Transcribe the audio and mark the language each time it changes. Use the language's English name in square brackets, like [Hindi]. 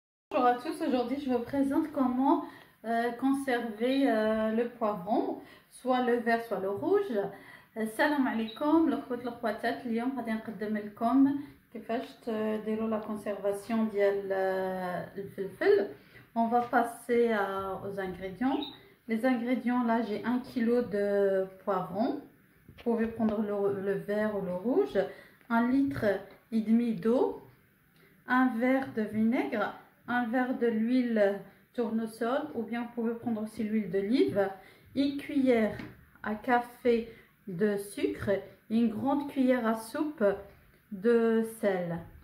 [French] Bonjour à tous, aujourd'hui je vous présente comment conserver le poivron, soit le vert soit le rouge. [Arabic] Salam alaikum, l'khwat l'khwatat, اليوم غادي نقدم لكم كيفاش تديروا [French] la conservation [Arabic] ديال الفلفل. [French] On va passer aux ingrédients. Les ingrédients, là j'ai 1 kg de poivron. Vous pouvez prendre le vert ou le rouge, 1,5 litre d'eau, un verre de vinaigre, un verre de l'huile tournesol, ou bien vous pouvez prendre aussi l'huile d'olive, une cuillère à café de sucre et une grande cuillère à soupe de sel.